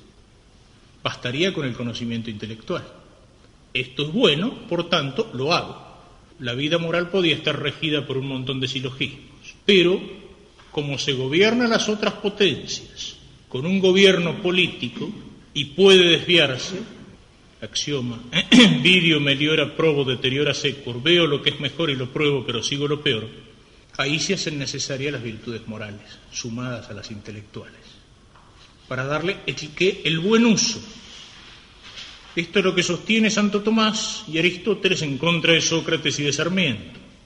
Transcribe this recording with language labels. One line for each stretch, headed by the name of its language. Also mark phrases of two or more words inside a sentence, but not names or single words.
Spanish: Bastaría con el conocimiento intelectual. Esto es bueno, por tanto, lo hago. La vida moral podía estar regida por un montón de silogismos, pero como se gobiernan las otras potencias con un gobierno político y puede desviarse,
Latin: axioma, vidio meliora probo deteriora secur,
Spanish: veo lo que es mejor y lo pruebo, pero sigo lo peor, ahí se hacen necesarias las virtudes morales, sumadas a las intelectuales, para darle el buen uso. Esto es lo que sostiene Santo Tomás y Aristóteles en contra de Sócrates y de Sarmiento.